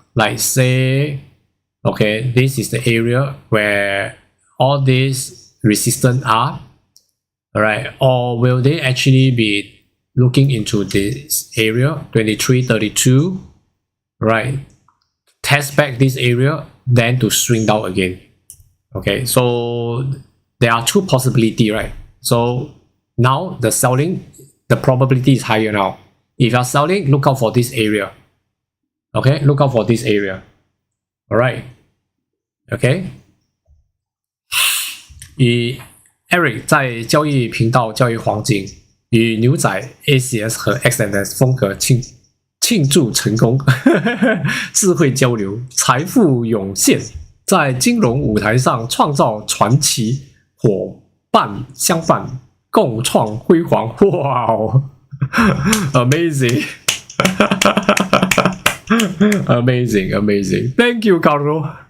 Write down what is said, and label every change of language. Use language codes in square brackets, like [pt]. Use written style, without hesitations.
[en] like say, okay, this is the area where all these resistance are, all right, or will they actually be looking into this area 2332, right, test back this area, then to swing down again. Okay, so there are two possibilities, right? So now the selling, the probability is higher now. If you are selling, look out for this area. Okay, look out for this area. All right. Okay. [zh] 与 Eric 在交易频道交易黄金，与牛仔 ACS 和 XNS 风格庆祝成功，智慧交流，财富涌现，在金融舞台上创造传奇，伙伴相伴，共创辉煌。 [en] 哇哦 ，amazing， amazing. Thank you, Carlo.